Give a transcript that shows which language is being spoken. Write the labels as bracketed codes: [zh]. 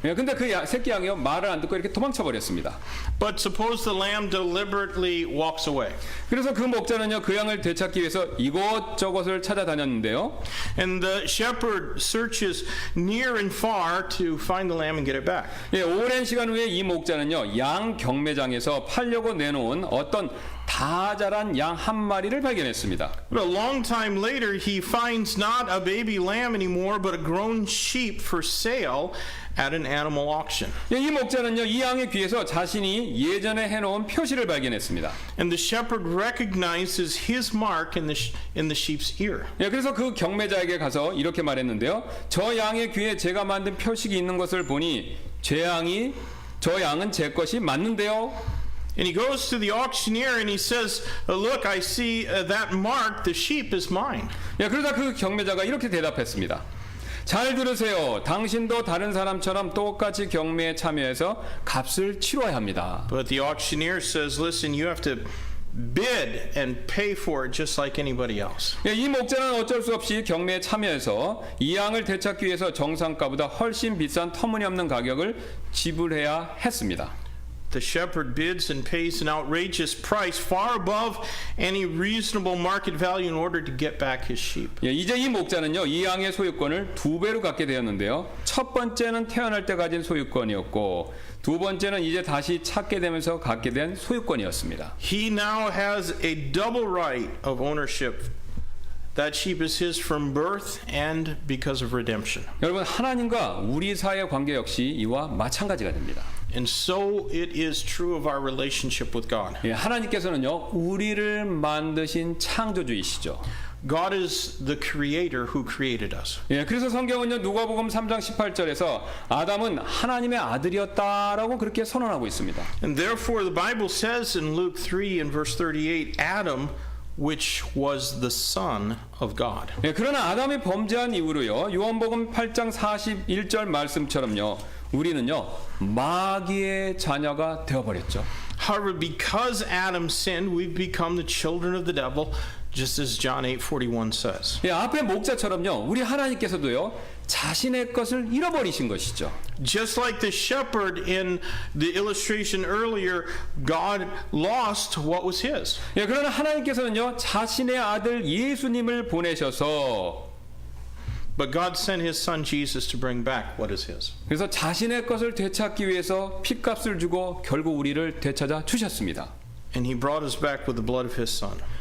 [ko] 예, 근데 그 새끼 양이요 말을 안 듣고 이렇게 도망쳐 버렸습니다. [en] But suppose the lamb deliberately walks away. [ko] 그래서 그 목자는요 그 양을 되찾기 위해서 이곳저곳을 찾아다녔는데요. [en] And the shepherd searches near and far to find the lamb and get it back. [ko] 예, 오랜 시간 후에 이 목자는요 양 경매장에서 팔려고 내놓은 어떤 다 자란 양 한 마리를 발견했습니다. [en] But a long time later, he finds not a baby lamb anymore, but a grown sheep for sale at an animal auction. [ko] 이 목자는요, 이 양의 귀에서 자신이 예전에 해놓은 표시를 발견했습니다. [en] And the shepherd recognizes his mark in the sheep's ear. [ko] 그래서 그 경매자에게 가서 이렇게 말했는데요. 저 양의 귀에 제가 만든 표식이 있는 것을 보니 저 양은 제 것이 맞는데요. [en] And he goes to the auctioneer and he says, look, I see that mark, the sheep is mine. [ko] 그러다 그 경매자가 이렇게 대답했습니다. 잘 들으세요. 당신도 다른 사람처럼 똑같이 경매에 참여해서 값을 치러야 합니다. [en] But the auctioneer says, listen, you have to bid and pay for it just like anybody else. [ko] 이 목자는 어쩔 수 없이 경매에 참여해서 이 양을 되찾기 위해서 정상가보다 훨씬 비싼 터무니없는 가격을 지불해야 했습니다. [en] The shepherd bids and pays an outrageous price far above any reasonable market value in order to get back his sheep. [ko] 이제 이 목자는요, 이 양의 소유권을 2배로 갖게 되었는데요. 첫 번째는 태어날 때 가진 소유권이었고, 두 번째는 이제 다시 찾게 되면서 갖게 된 소유권이었습니다. [en] He now has a double right of ownership. That sheep is his from birth and because of redemption. [ko] 여러분, 하나님과 우리 사이의 관계 역시 이와 마찬가지가 됩니다. [en] And so it is true of our relationship with God. [ko] 하나님께서는요, 우리를 만드신 창조주이시죠. [en] God is the creator who created us. [ko] 그래서 성경은요, 누가복음 3장 18절에서 아담은 하나님의 아들이었다라고 그렇게 선언하고 있습니다. [en] And therefore the Bible says in Luke 3 and verse 38, Adam, which was the son of God. [ko] 그러나 아담이 범죄한 이후로요, 요한복음 8장 41절 말씀처럼요, 우리는요, 마귀의 자녀가 되어버렸죠. [en] However, because Adam sinned, we've become the children of the devil, just as John 8:41 says. [ko] 앞에 목자처럼요, 우리 하나님께서도요, 자신의 것을 잃어버리신 것이죠. [en] Just like the shepherd in the illustration earlier, God lost what was his. [ko] 그러나 하나님께서는요, 자신의 아들 예수님을 보내셔서 [en] But God sent his son Jesus to bring back what is his. [ko] 그래서 자신의 것을 되찾기 위해서 핏값을 주고 결국 우리를 되찾아 주셨습니다. [en] And he brought us back with the blood of his son.